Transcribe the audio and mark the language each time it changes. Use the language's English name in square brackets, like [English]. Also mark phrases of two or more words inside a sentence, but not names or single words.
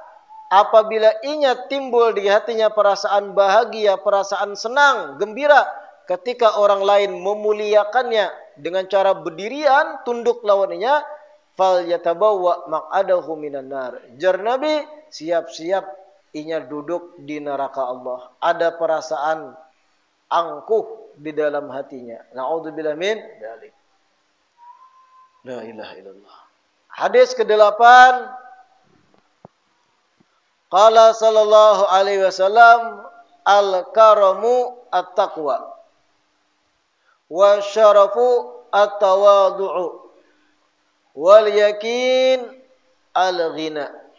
[Banjar] Apabila inya timbul di hatinya perasaan bahagia, perasaan senang, gembira ketika orang lain memuliakannya dengan cara berdirian, tunduk lawannya, [Arabic] فليتبوأ مقعده من النار. [Banjar] Jar Nabi, siap-siap inya duduk di neraka Allah. Ada perasaan angkuh di dalam hatinya. [Arabic] نعوذ بالله من ذلك. لا إله إلا الله. [Banjar] Hadis ke-8. [Arabic] قال صلى الله عليه وسلم، الكرم التقوى والشرف التواضع واليقين الغنى.